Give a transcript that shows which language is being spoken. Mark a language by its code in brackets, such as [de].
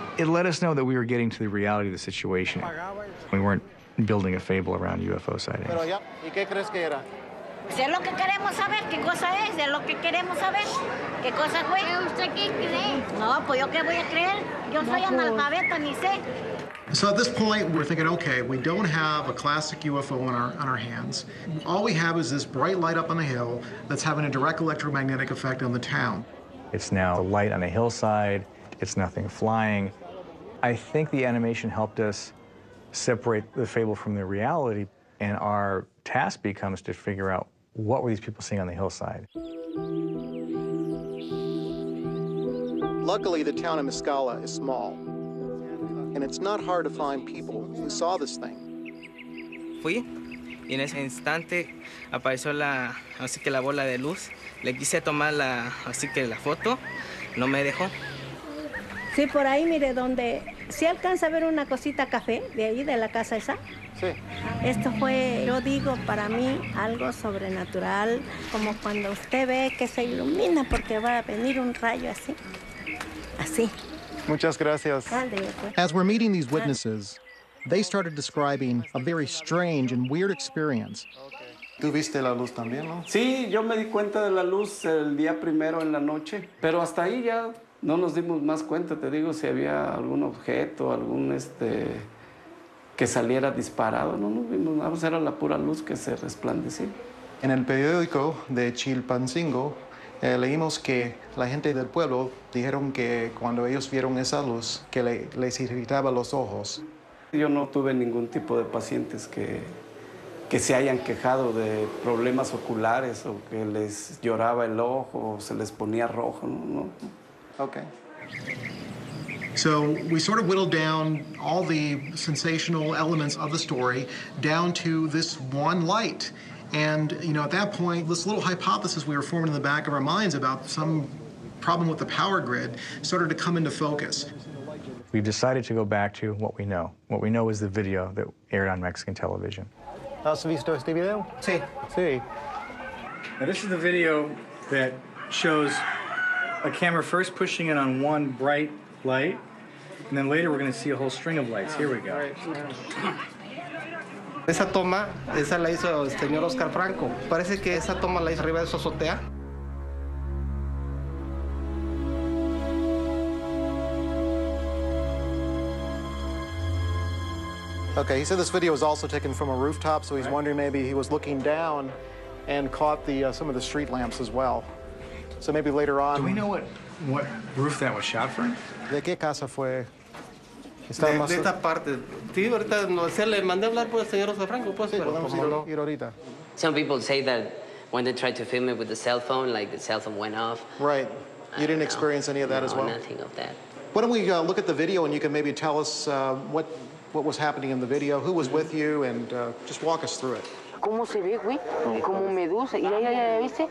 [en] It let us know that we were getting to the reality of the situation. We weren't building a fable around UFO sightings. [es] Pero ya, ¿y qué crees que era? Pues es lo que queremos saber, qué cosa es lo que queremos saber. ¿Qué cosa fue? ¿Usted qué cree? No, pues yo qué voy a creer. Yo soy analfabeta, ni sé. [en] So at this point, we're thinking, okay, we don't have a classic UFO on our hands. All we have is this bright light up on the hill that's having a direct electromagnetic effect on the town. It's now a light on a hillside. It's nothing flying. I think the animation helped us separate the fable from the reality, and our task becomes to figure out what were these people seeing on the hillside. Luckily, the town of Mescala is small, and it's not hard to find people who saw this thing. [es] Fui y en ese instante apareció así que la bola de luz. Le quise tomar así que la foto, no me dejó. Sí, por ahí, mire, donde... ¿Sí alcanza a ver una cosita café de ahí, de la casa esa? Sí. Esto fue, yo digo, para mí, algo sobrenatural, como cuando usted ve que se ilumina porque va a venir un rayo así. Así. Muchas gracias. [en] As we're meeting these witnesses, they started describing a very strange and weird experience. [es] ¿Tú viste la luz también, no? Sí, yo me di cuenta de la luz el día primero en la noche, pero hasta ahí ya no nos dimos más cuenta, te digo, si había algún objeto, algún que saliera disparado, no nos vimos nada, era la pura luz que se resplandecía. En el periódico de Chilpancingo leímos que la gente del pueblo dijeron que cuando ellos vieron esa luz, que les irritaba los ojos. Yo no tuve ningún tipo de pacientes que se hayan quejado de problemas oculares o que les lloraba el ojo o se les ponía rojo, no. [en] Okay. So we sort of whittled down all the sensational elements of the story down to this one light. And, you know, at that point, this little hypothesis we were forming in the back of our minds about some problem with the power grid started to come into focus. We've decided to go back to what we know. What we know is the video that aired on Mexican television. [es] ¿Has visto este video? Sí. Sí. [en] Now, this is the video that shows a camera first pushing in on one bright light, and then later we're going to see a whole string of lights. Here we go. [es] Esa toma, esa la hizo el señor Oscar Franco. Parece que esa toma la hizo arriba de su azotea. [en] Okay, he said this video was also taken from a rooftop, so he's wondering maybe he was looking down and caught some of the street lamps as well. So maybe later on... Do we know what roof that was shot from? [es] ¿De qué casa fue? De esta parte. Sí, ahorita le mandé a hablar por el señor Oscar Franco, pues, pero como no. Ir ahorita. [en] Some people say that when they tried to film it with the cell phone, like the cell phone went off. Right. You didn't experience any of that as well? No, nothing of that. Why don't we look at the video and you can maybe tell us what was happening in the video, who was with you, and just walk us through it. [es] ¿Cómo se ve, güey? Como medusa. ¿Ya viste?